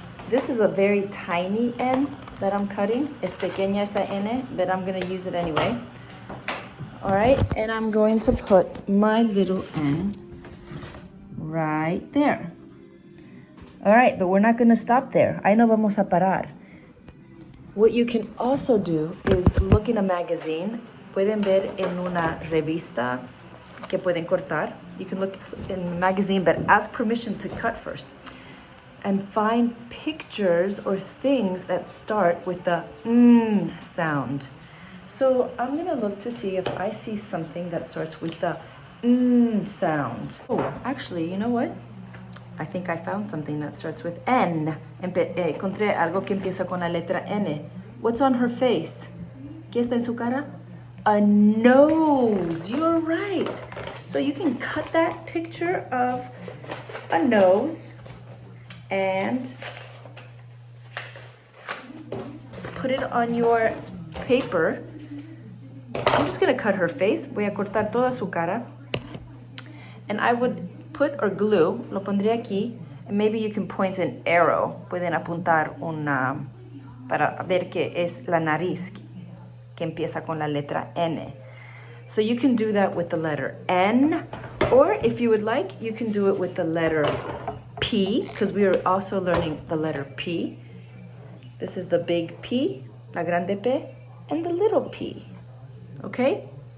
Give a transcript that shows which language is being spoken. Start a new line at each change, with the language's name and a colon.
English: This is a very tiny n that I'm cutting.
Spanish: Es pequeña esta n,
English: but I'm gonna use it anyway. All right, and I'm going to put my little n right there. All right, but we're not gonna stop there.
Spanish: Ahí no vamos a parar.
English: What you can also do is look in a magazine.
Spanish: Pueden ver en una revista que pueden cortar.
English: You can look in a magazine, but ask permission to cut first. And find pictures or things that start with the sound. So I'm gonna look to see if I see something that starts with the sound. Oh, actually, you know what? I think I found something that starts with N.
Spanish: Encontré algo que empieza con la letra N.
English: What's on her face?
Spanish: ¿Qué está en su cara?
English: A nose. You're right. So you can cut that picture of a nose and put it on your paper. I'm just gonna cut her face.
Spanish: Voy a cortar toda su cara.
English: And I would put or glue,
Spanish: lo pondré aquí,
English: and maybe you can point an arrow.
Spanish: Pueden apuntar una, para ver que es la nariz que empieza con la letra N.
English: So you can do that with the letter N, or if you would like, you can do it with the letter P, because we are also learning the letter P. This is the big P,
Spanish: la grande P,
English: and the little p. Okay?